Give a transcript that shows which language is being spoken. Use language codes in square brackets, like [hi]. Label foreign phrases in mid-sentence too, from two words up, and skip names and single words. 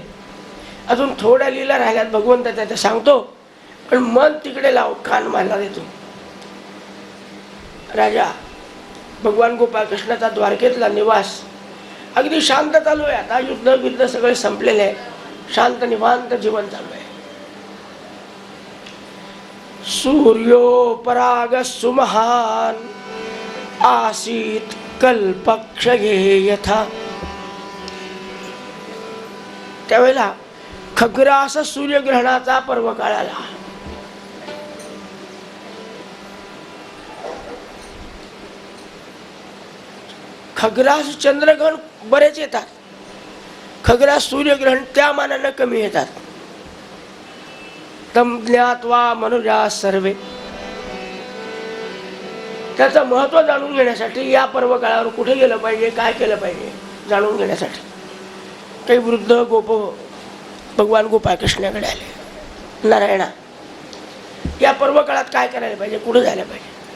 [mr] अजून थोड्या लीला राहिल्यात भगवंताच्या, ते सांगतो, पण मन तिकडे लाव, कान मला देतो. राजा भगवान गोपाळकृष्णाचा द्वारकेतला निवास अगदी शांत चालू आहे. आता युद्ध विद्ध सगळे संपलेले आहे, शांत निवांत जीवन चालू आहे. [sa] सूर्योपराग सुमहान आसीत कल्पक्षये यथा. [mr] त्यावेळेला खग्रास सूर्यग्रहणाचा पर्व काळ आला. खग्रास चंद्रग्रहण बरेच येतात, खग्रास सूर्यग्रहण त्या मानाने कमी येतात. [sa] तम ज्ञात्वा मनुजा सर्वे. [mr] त्याचं महत्त्व जाणून घेण्यासाठी या पर्व काळावर कुठे गेलं पाहिजे, काय केलं पाहिजे जाणून घेण्यासाठी काही वृद्ध गोप भगवान गोपाळकृष्णाकडे आले. नारायणा, या पर्व काळात काय करायला पाहिजे, कुठे जायला पाहिजे.